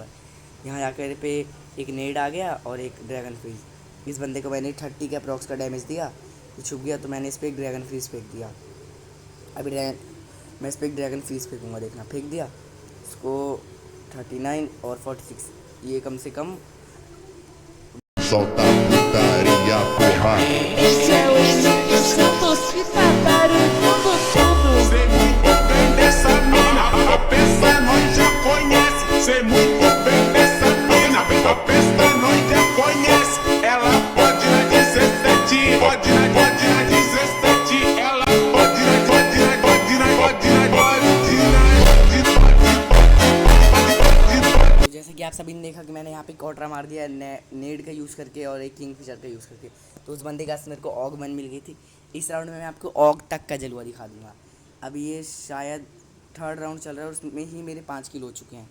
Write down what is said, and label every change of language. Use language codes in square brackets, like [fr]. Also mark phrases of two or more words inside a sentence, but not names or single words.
[hi] यहाँ जाकर पे एक नेड आ गया और एक ड्रैगन फ्रीज। इस बंदे को मैंने 30 के अप्रॉक्स का डैमेज दिया, तो छुप गया, तो मैंने इस पर एक ड्रैगन फ्रीज फेंक दिया। अभी मैं इस पर एक ड्रैगन फ्रीज फेंकूँगा, देखना, फेंक दिया इसको। 39 और 46, ये कम से कम [pt] Solta a putaria, porra. Esse é o Santos que tá barulhando tudo. Sei muito bem dessa mina, a peça nós já conhece. Sei muito bem dessa mina, a peça nós já conhece. Ela pode na 17, pode na 17. Ela pode na, pode na, pode na, pode na, [hi] तो जैसे कि आप सभी ने देखा कि मैंने यहाँ पे कॉटरा मार दिया नेड का यूज़ करके और एक किंग फिशर का यूज़ करके, तो उस बंदे का मेरे को ऑग 1 मिल गई थी। इस राउंड में मैं आपको ऑग तक का जलवा दिखा दूंगा। अभी ये शायद [en] third round [hi] चल रहा है और उसमें ही मेरे 5 किल हो चुके हैं।